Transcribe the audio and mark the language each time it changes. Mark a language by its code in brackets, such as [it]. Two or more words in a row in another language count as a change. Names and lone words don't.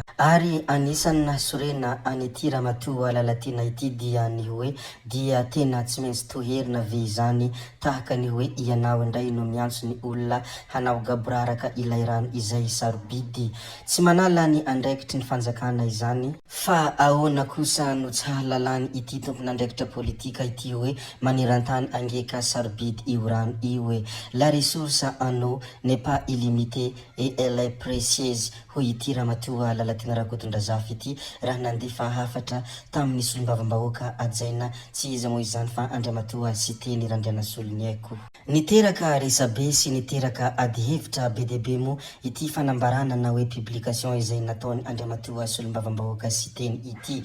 [mg] Ary anisany nasorena an'ity Ramatoa Lalatina ity dia ny hoe dia tena tsy maintsy toherina ve izany tahaka ny hoe ianao indray no miantso ny olona hanao gaboraraka ilay rano izay sarobidy. Tsy manala ny andraikitry ny fanjakana izany fa ahoana kosa no tsy hahalalany ity tompon'andraikitra politika ity hoe maneran-tany angeka sarobidy io rano io. [fr] La ressource en eau n'est pas illimitée et elle est précieuse [mg] hoy ity Ramatoa Lalatina Rakotondrazafy ity raha nandefa hafatra tamin'ny Solombavambahoaka ajaina tsy izy moa izany fa Andriamatoa sy teny Randriana Solony Aiko. Niteraka resabe sy niteraka ady hevitra be dia be moa ity fanambarana na hoe publication izay nataony Andriamatoa Solombavambahoaka sy teny ity.